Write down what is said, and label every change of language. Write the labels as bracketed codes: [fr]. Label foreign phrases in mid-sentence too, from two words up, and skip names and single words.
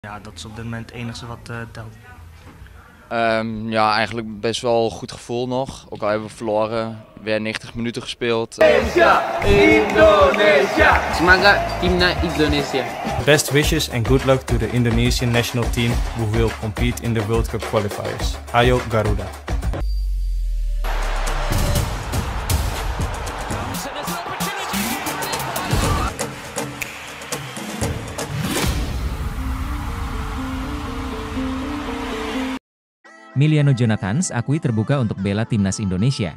[nl] Ja, dat is op dit moment het enige wat telt. Ja, eigenlijk best wel goed gevoel nog. Ook al hebben we verloren, weer 90 minuten gespeeld. [id] Indonesia! Indonesia! Semangat Timnas Indonesia. [en] Best wishes and good luck to the Indonesian national team who will compete in the World Cup qualifiers. [id] Ayo Garuda! Miliano Jonathans akui terbuka untuk bela timnas Indonesia.